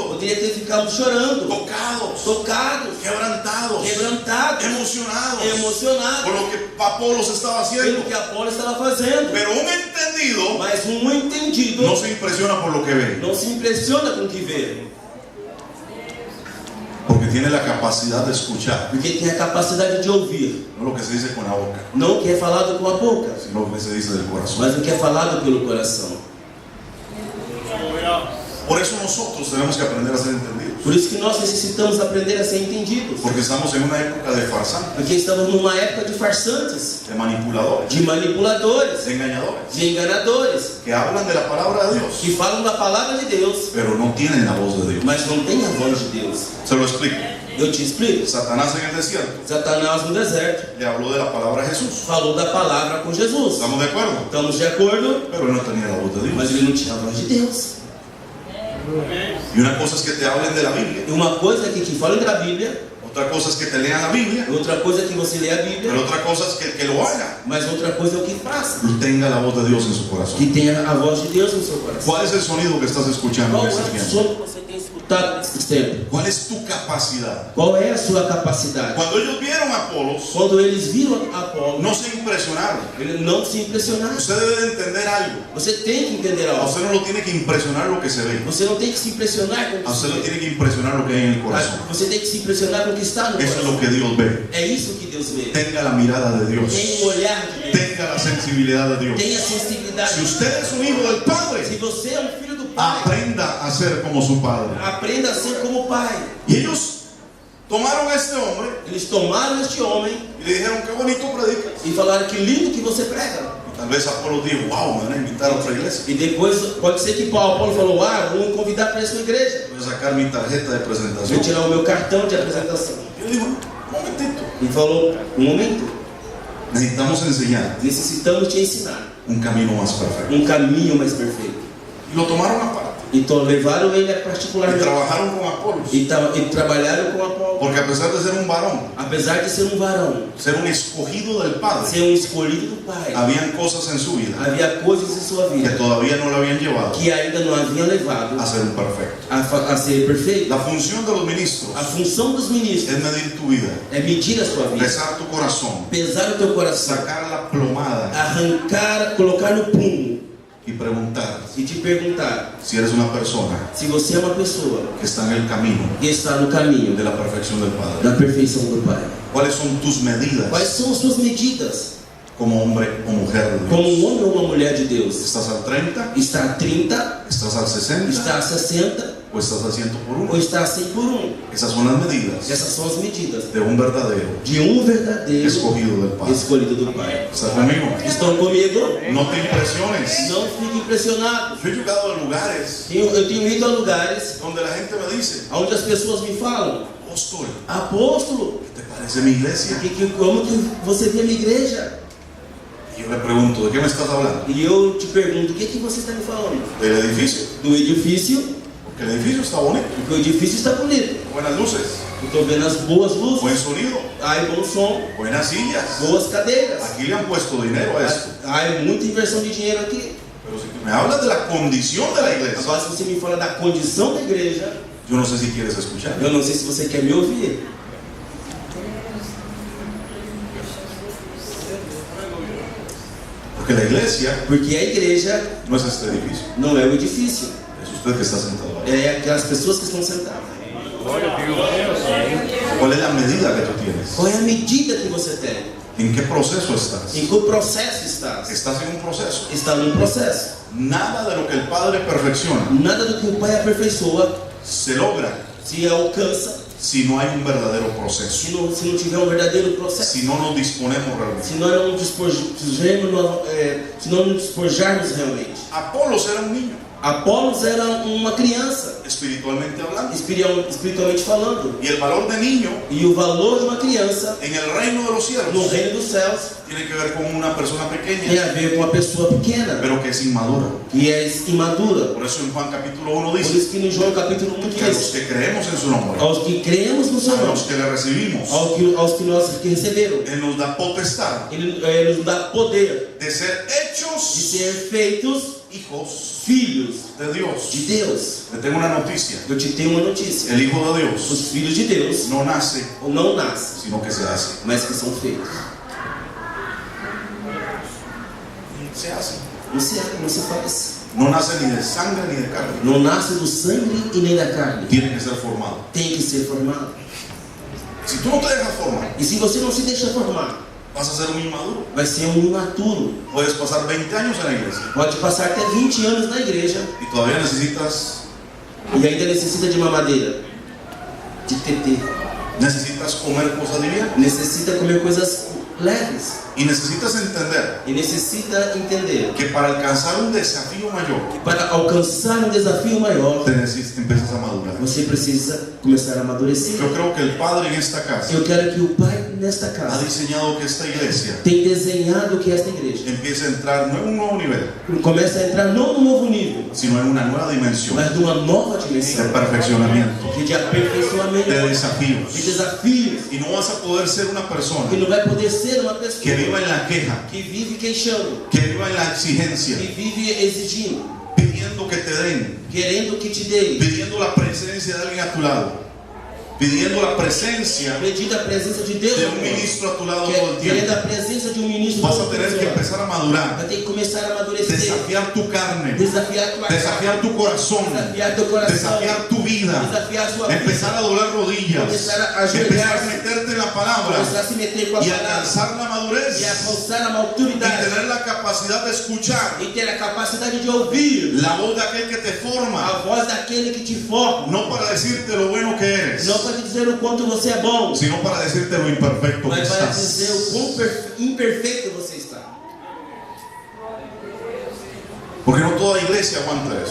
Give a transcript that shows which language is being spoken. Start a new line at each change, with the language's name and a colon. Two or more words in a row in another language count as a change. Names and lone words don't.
Portuguese: poderia ter ficado chorando,
Spanish: tocados,
Portuguese: tocados,
Spanish: quebrantados,
Portuguese: quebrantados,
Spanish: emocionados por
Portuguese: emocionados
Spanish: lo que Apolos estaba
Portuguese: pelo
Spanish: haciendo.
Portuguese: que Apolo estava fazendo.
Spanish: Pero un entendido
Portuguese: Mas um entendido
Spanish: no se impresiona por lo que ve,
Portuguese: não se impressiona com o que vê,
Spanish: porque tiene la capacidad de escuchar,
Portuguese: porque tem a capacidade de ouvir,
Spanish: no lo que se dice con la boca,
Portuguese: não o que é falado com a boca,
Spanish: sino lo que se dice del corazón.
Portuguese: mas o que é falado pelo coração.
Spanish: Por eso nosotros tenemos que aprender a ser entendidos,
Portuguese: Por isso que nós necessitamos aprender a ser entendidos,
Spanish: porque estamos en una época de farsantes,
Portuguese: porque estamos numa época de farsantes,
Spanish: de manipuladores,
Portuguese: de manipuladores,
Spanish: de engañadores,
Portuguese: de enganadores,
Spanish: que hablan de la palabra de Dios,
Portuguese: que falam da palavra de Deus,
Spanish: pero no tienen la voz de Dios.
Portuguese: mas não tem a voz de Deus.
Spanish: Se lo explico.
Portuguese: Eu te explico.
Spanish: Satanás en el desierto
Portuguese: Satanás no deserto
Spanish: le habló de la palabra a Jesús.
Portuguese: falou da palavra com Jesus.
Spanish: ¿Estamos de acuerdo? Estamos de acuerdo? Pero él no tenía la voz de
Portuguese: Mas
Spanish: Dios.
Portuguese: ele não tinha a voz de Deus.
Spanish: Y una cosa es que te hablen de la Biblia.
Portuguese: E uma coisa é que te falem da Bíblia,
Spanish: Otra cosa es que te lean la Biblia.
Portuguese: outra coisa é que você lê a Bíblia,
Spanish: Pero otra cosa es que el que lo haga
Portuguese: mas outra coisa é o que faça,
Spanish: tenga la voz de Dios en su corazón.
Portuguese: que tenha a voz de Deus no seu coração.
Spanish: ¿Cuál es el sonido que estás escuchando
Portuguese: Qual
Spanish: en
Portuguese: é
Spanish: este
Portuguese: o
Spanish: tiempo?
Portuguese: som que você tem escutado nesse tempo?
Spanish: ¿Cuál es tu capacidad?
Portuguese: Qual é a sua capacidade?
Spanish: Cuando ellos vieron a Apolos,
Portuguese: Quando eles viram Apolo,
Spanish: no se impresionaron.
Portuguese: eles não se impressionaram.
Spanish: Usted debe de entender algo.
Portuguese: Você tem que entender
Spanish: A
Portuguese: algo.
Spanish: usted no lo tiene que impresionar lo que se ve.
Portuguese: Você não tem que se impressionar com o
Spanish: A que usted
Portuguese: você
Spanish: lo
Portuguese: vê.
Spanish: tiene que impresionar lo que hay en el corazón.
Portuguese: Você tem que se impressionar com o que está no
Spanish: Eso es
Portuguese: coração.
Spanish: lo que Dios ve.
Portuguese: É isso que Deus vê.
Spanish: Tenga la mirada de Dios.
Portuguese: Tem um olhar de Deus.
Spanish: Tenga la sensibilidad de Dios.
Portuguese: Tenha sensibilidade.
Spanish: Si usted es un hijo del
Portuguese: Se
Spanish: Padre,
Portuguese: você é um filho do Pai,
Spanish: aprenda a ser como su Padre.
Portuguese: aprenda a ser como o Pai.
Spanish: Y ellos tomaron a este hombre
Portuguese: Eles tomaram este homem
Spanish: y le dijeron, qué bonito predicas.
Portuguese: e falaram que lindo que você prega.
Spanish: Tal vez Apolo dijo, wow, me van a invitar a otra iglesia.
Portuguese: E depois pode ser que Paulo falou: ah, vou me convidar para essa igreja.
Spanish: Voy a sacar mi tarjeta de
Portuguese: Vou
Spanish: presentación.
Portuguese: tirar o meu cartão de apresentação.
Spanish: Yo digo, un momentito.
Portuguese: E falou: um momento,
Spanish: Necesitamos enseñar
Portuguese: necessitamos te ensinar
Spanish: un camino más perfecto.
Portuguese: um caminho mais perfeito.
Spanish: Y lo tomaron aparte.
Portuguese: Então levaram ele a
Spanish: Y
Portuguese: particularmente
Spanish: trabajaron con Apolos.
Portuguese: e trabalharam com Apolo.
Spanish: Porque a pesar de ser un varón,
Portuguese: Apesar de ser um varão,
Spanish: ser un escogido del Padre,
Portuguese: ser um escolhido do Pai,
Spanish: habían cosas en su vida
Portuguese: havia coisas em sua
Spanish: que
Portuguese: vida
Spanish: todavía no le habían llevado
Portuguese: que ainda não haviam levado
Spanish: a ser un perfecto.
Portuguese: a ser perfeito.
Spanish: La función de los ministros
Portuguese: A função dos ministros
Spanish: es medir tu vida,
Portuguese: é medir a sua vida,
Spanish: pesar tu corazón,
Portuguese: pesar o teu coração,
Spanish: sacar la plomada
Portuguese: arrancar, colocar no prumo
Spanish: y preguntar
Portuguese: e te perguntar
Spanish: si eres una persona
Portuguese: se você é uma pessoa
Spanish: que está en el camino
Portuguese: que está no caminho
Spanish: de la perfección del Padre.
Portuguese: da perfeição do Pai.
Spanish: ¿Cuáles son tus medidas
Portuguese: Quais são as suas medidas
Spanish: como hombre o mujer de
Portuguese: como
Spanish: Dios?
Portuguese: um homem ou uma mulher de Deus?
Spanish: ¿Estás al 30?
Portuguese: Está a 30,
Spanish: ¿Estás al 60?
Portuguese: está a 60
Spanish: ¿O estás al 100 por
Portuguese: ou
Spanish: 1?
Portuguese: está a 100 por 1?
Spanish: Esas son las medidas
Portuguese: Essas são as medidas
Spanish: de un verdadero
Portuguese: de um verdadeiro
Spanish: escogido del Padre.
Portuguese: escolhido do Pai.
Spanish: ¿Estás conmigo?
Portuguese: Estão comigo?
Spanish: No te impresiones.
Portuguese: Não fique impressionado.
Spanish: Yo he llegado a lugares
Portuguese: Eu tenho ido a lugares
Spanish: donde la gente me dice,
Portuguese: onde as pessoas me falam:
Spanish: apóstol,
Portuguese: apóstolo,
Spanish: ¿qué te parece mi iglesia?
Portuguese: como que você vê a minha igreja?
Spanish: Y yo le pregunto, ¿de qué me estás hablando?
Portuguese: E eu te pergunto: o que você está me falando?
Spanish: Del edificio.
Portuguese: Do edifício,
Spanish: Porque el edificio está bonito,
Portuguese: porque o edifício está bonito.
Spanish: buenas luces,
Portuguese: Eu estou vendo as boas luzes,
Spanish: buen sonido,
Portuguese: há bom som,
Spanish: buenas sillas.
Portuguese: boas cadeiras.
Spanish: Aquí le han puesto dinero a esto.
Portuguese: Há muita inversão de dinheiro aqui.
Spanish: Pero si tú me hablas de la condición de la iglesia,
Portuguese: Agora, se você me fala da condição da igreja,
Spanish: yo no sé si quieres escuchar.
Portuguese: eu não sei se você quer me ouvir.
Spanish: Porque la iglesia
Portuguese: Porque a igreja
Spanish: no es este edificio,
Portuguese: não é o edifício,
Spanish: es usted que está sentado ahí.
Portuguese: é aquelas pessoas que estão sentadas.
Spanish: ¿Cuál es la medida que tú tienes?
Portuguese: Qual é a medida que você tem?
Spanish: ¿En qué proceso estás?
Portuguese: Em que processo estás?
Spanish: Estás en un proceso.
Portuguese: Está num processo.
Spanish: Nada de lo que el Padre perfecciona
Portuguese: Nada do que o Pai aperfeiçoa
Spanish: se logra
Portuguese: se alcança
Spanish: si no hay un verdadero proceso,
Portuguese: se não tiver um verdadeiro processo.
Spanish: si no nos disponemos realmente.
Portuguese: Se nós não se não nos despojarmos realmente.
Spanish: Apolos era un niño,
Portuguese: Apolos era uma criança,
Spanish: espiritualmente hablando,
Portuguese: espiritualmente falando.
Spanish: y el valor de niño
Portuguese: E o valor de uma criança
Spanish: en el reino de los
Portuguese: no
Spanish: cielos
Portuguese: reino dos céus
Spanish: tiene que ver con una persona
Portuguese: tem
Spanish: pequeña,
Portuguese: a ver com uma pessoa pequena,
Spanish: pero que es inmadura.
Portuguese: que é imadura.
Spanish: Por eso en Juan capítulo 1
Portuguese: Por
Spanish: dice
Portuguese: isso que no João capítulo 1
Spanish: que a los
Portuguese: diz:
Spanish: que creemos en su nombre,
Portuguese: aos que cremos no seu
Spanish: a
Portuguese: nome,
Spanish: los que le recibimos,
Portuguese: aos que nós que receberam,
Spanish: Él nos da potestad
Portuguese: Ele nos dá poder
Spanish: de ser
Portuguese: de
Spanish: hechos
Portuguese: ser feitos
Spanish: hijos
Portuguese: filhos
Spanish: de Dios.
Portuguese: de Deus.
Spanish: Le tengo una noticia.
Portuguese: Eu te tenho uma notícia:
Spanish: El Hijo de Dios
Portuguese: os filhos de Deus
Spanish: no nace,
Portuguese: não nascem,
Spanish: sino que se hace.
Portuguese: mas que são feitos.
Spanish: Se hace.
Portuguese: Não se faz.
Spanish: No nace ni de sangre ni de carne.
Portuguese: Não nasce do sangue e nem da carne.
Spanish: Tiene que ser formado.
Portuguese: Tem que ser formado.
Spanish: Si tú no te dejas formar,
Portuguese: E se você não se deixa formar,
Spanish: vas a ser un inmaduro.
Portuguese: vai ser um imaturo.
Spanish: Puedes pasar 20 años en la iglesia
Portuguese: Pode passar até 20 anos na igreja
Spanish: y todavía necesitas
Portuguese: e ainda necessita de mamadeira,
Spanish: de TT. necesitas comer cosas livianas
Portuguese: Necessita comer coisas leves.
Spanish: y necesitas entender
Portuguese: E necessita entender
Spanish: que para alcanzar un desafío mayor
Portuguese: que para alcançar um desafio maior,
Spanish: te empiezas a madurar.
Portuguese: você precisa começar a amadurecer.
Spanish: Yo creo que el Padre en esta casa
Portuguese: Eu quero que o Pai nesta
Spanish: ha
Portuguese: casa
Spanish: diseñado que esta iglesia
Portuguese: tem desenhado que esta igreja
Spanish: empiece a entrar no en un nuevo nivel,
Portuguese: comece a entrar não num novo nível,
Spanish: sino en una nueva dimensión
Portuguese: mas numa nova
Spanish: de
Portuguese: dimensão
Spanish: perfeccionamiento,
Portuguese: de aperfeiçoamento,
Spanish: de
Portuguese: de
Spanish: desafíos.
Portuguese: desafios.
Spanish: Y no vas a poder ser una persona
Portuguese: Que não vai poder ser uma pessoa
Spanish: que viva en la queja,
Portuguese: que vive queixando,
Spanish: que viva en la exigencia,
Portuguese: que vive exigindo,
Spanish: pidiendo que te den,
Portuguese: querendo que te dê,
Spanish: pidiendo la presencia de alguien a tu lado, pidiendo la presencia
Portuguese: pedindo a presença de Deus,
Spanish: de un ministro a tu lado todo el
Portuguese: querendo
Spanish: tiempo.
Portuguese: a presença de um ministro.
Spanish: Vas a
Portuguese: todo
Spanish: tener
Portuguese: tempo.
Spanish: que empezar a madurar,
Portuguese: Vai ter que começar a amadurecer,
Spanish: desafiar tu carne,
Portuguese: desafiar tua
Spanish: desafiar tu corazón,
Portuguese: desafiar teu coração,
Spanish: desafiar tu vida,
Portuguese: desafiar sua vida,
Spanish: empezar a doblar rodillas,
Portuguese: Começar a
Spanish: empezar a
Portuguese: ajoelhar-se,
Spanish: meterte en la palabra
Portuguese: começar a se meter com a
Spanish: y
Portuguese: palavra
Spanish: alcanzar la madurez
Portuguese: e alcançar a
Spanish: y
Portuguese: maturidade
Spanish: tener la capacidad de escuchar
Portuguese: e ter a capacidade de ouvir
Spanish: la voz de aquel que te forma,
Portuguese: a voz daquele que te forma,
Spanish: no para decirte lo bueno que eres,
Portuguese: não para te dizer o quanto você é bom,
Spanish: sino para decirte lo imperfecto que
Portuguese: mas para dizer o
Spanish: estás.
Portuguese: quão imperfeito você está.
Spanish: Porque no toda iglesia aguanta eso,